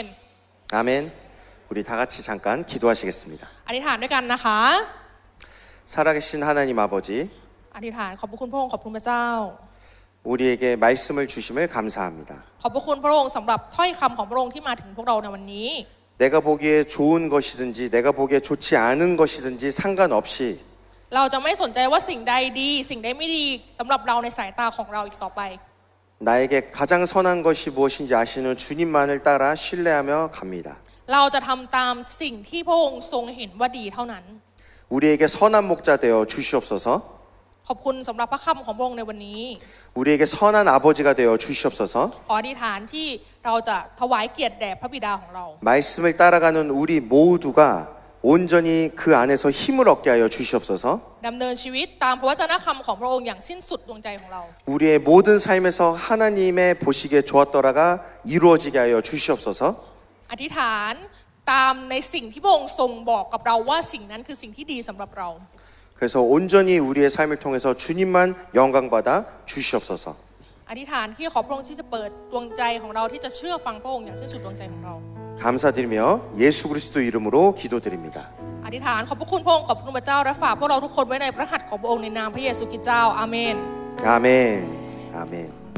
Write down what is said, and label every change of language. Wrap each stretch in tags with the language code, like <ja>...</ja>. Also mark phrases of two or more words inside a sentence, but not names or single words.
<ko>아멘. 우리 다 같이 잠깐 기도하시겠습니다.</ko> <th>อธิษฐานด้วยกันนะคะ</th> <ko>살아계신 하나님 아버지,</ko> <th>อธิษฐานขอบพระคุณพระองค์ขอบคุณพระเจ้า</th> <ko>우리에게 말씀을 주심을 감사합니다.</ko> <th>ขอบพระคุณพระองค์สำหรับถ้อยคำของพระองค์ที่มาถึงพวกเราในวันนี้</th> <ko>내가 보기에 좋은 것이든지 내가 보기에 좋지 않은 것이든지 상관없이</ko> <th>เราจะไม่สนใจว่าสิ่งใดดีสิ่งใดไม่ดีสำหรับเราในสายตาของเราอีกต่อไป</th> <ko>나에게 가장 선한 것이 무엇인지 아시는 주님만을 따라 신뢰하며 갑니다.</ko> <th>เราจะทำตามสิ่งที่พระองค์ทรงเห็นว่าดีเท่านั้น</th> <ko>우리에게 선한 목자 되어 주시옵소서.</ko> <th>ขอบคุณสำหรับพระคำของพระองค์ในวันนี้</th> <ko>우리에게 선한 아버지가 되어 주시옵소서.</ko> <th>ขออธิษฐานที่เราจะถวายเกียรติแด่พระบิดาของเรา</th> <ko>말씀을 따라가는 우리 모두가 온전히 그 안에서 힘을 얻게 하여 주시옵소서.</ko> <th>ดำเนินชีวิตตามพระวจนะคำของพระองค์อย่างสิ้นสุดดวงใจของเรา</th> <ko>우리의 모든 삶에서 하나님의 보시기에 좋았더라가 이루어지게 하여 주시옵소서.</ko> <th>อธิษฐานตามในสิ่งที่พระองค์ทรงบอกกับเราว่าสิ่งนั้นคือสิ่งที่ดีสำหรับเรา</th> <ko>그래서 온전히 우리의 삶을 통해서 주님만 영광받아 주시옵소서.</ko> <th>อธิษฐานที่ขอพระองค์ที่จะเปิดดวงใจของเราที่จะเชื่อฟังพระองค์อย่างสิ้นสุดดวงใจของเรา</th> <ko>감사드리며 예수 그리스도 이름으로 기도드립니다.</ko> <th>อธิษฐานขอบพระคุณพระองค์ขอบพระคุณพระเจ้าและฝากพวกเราทุกคนไว้ในพระหัตถ์ของพระองค์ในนามพระเยซูคริสต์เจ้าอาเมน</th> <ko>아멘. 아멘.</ko>